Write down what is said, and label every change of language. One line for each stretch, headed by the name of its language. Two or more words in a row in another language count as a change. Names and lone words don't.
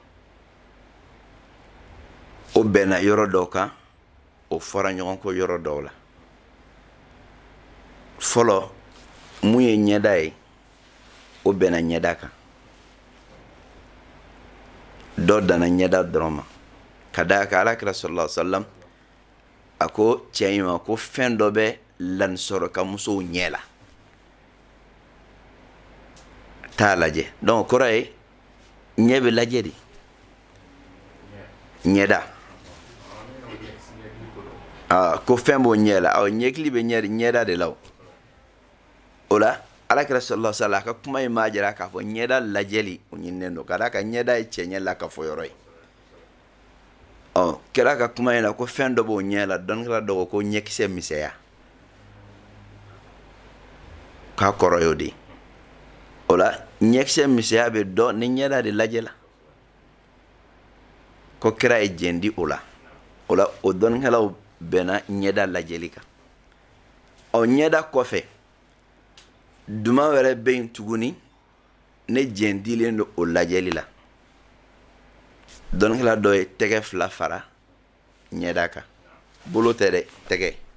Bambara: o bɛnna yɔrɔ dɔw kan o fara ɲɔgɔn kɔ yɔrɔ dɔw la fɔlɔ mun ye ɲɛda ye o bɛnna ɲɛda kan dɔ danna ɲɛda dɔrɔn ma ka d'a kan alakira
Arabic: صلى الله عليه وسلم
Bambara: a ko cɛ in ma ko fɛn dɔ bɛ lansɔrɔka musow ɲɛ la t'a lajɛ donc kɔrɔ ye ɲɛ bɛ lajɛ de ɲɛda ko fɛn b'o ɲɛ la ɲɛkili bɛ ɲɛda de la o la alakira
Arabic: صلى الله عليه وسلم
Bambara: a ka kuma in m'a jira k'a fɔ ɲɛda lajɛli o ɲininen don ka d'a kan ɲɛda ye cɛ ɲɛ la ka fɔ yɔrɔ ye kɛra ka kuma in na ko fɛn dɔ b'o ɲɛ la dɔnnikɛla dɔ ko ɲɛkisɛ misɛya k'a kɔrɔ y'o de o la ɲɛkisɛ misɛya bɛ dɔn ni ɲɛda de lajɛ la ko kira ye jɛn di o la o dɔnnikɛlaw bɛnna ɲɛda lajɛli kan ɲɛda kɔfɛ duma wɛrɛ bɛ yen tuguni ne jɛn dilen don o lajɛli la dɔnnikɛla dɔ ye tɛgɛ fila fara ɲɛda kan bolo tɛ dɛ